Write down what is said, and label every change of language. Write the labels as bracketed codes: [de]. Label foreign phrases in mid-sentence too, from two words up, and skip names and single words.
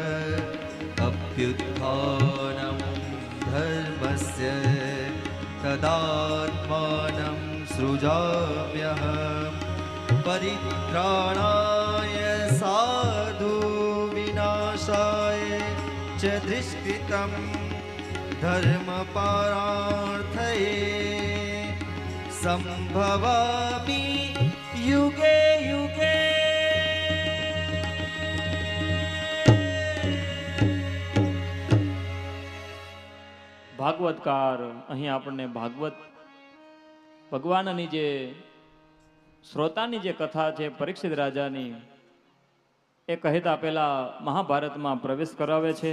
[sa] अभ्युत्थानं धर्मस्य तदात्मानं सृजाम्यहम् परित्राणाय साधु विनाशाय च दुष्कृतं धर्मपरार्थये संभवामि युगे युगे। [gu] ભાગવતકાર અહીં આપણને ભાગવત ભગવાનની જે શ્રોતાની જે કથા છે પરીક્ષિત રાજાની એ કહેતા પહેલા મહાભારતમાં પ્રવેશ કરાવે છે.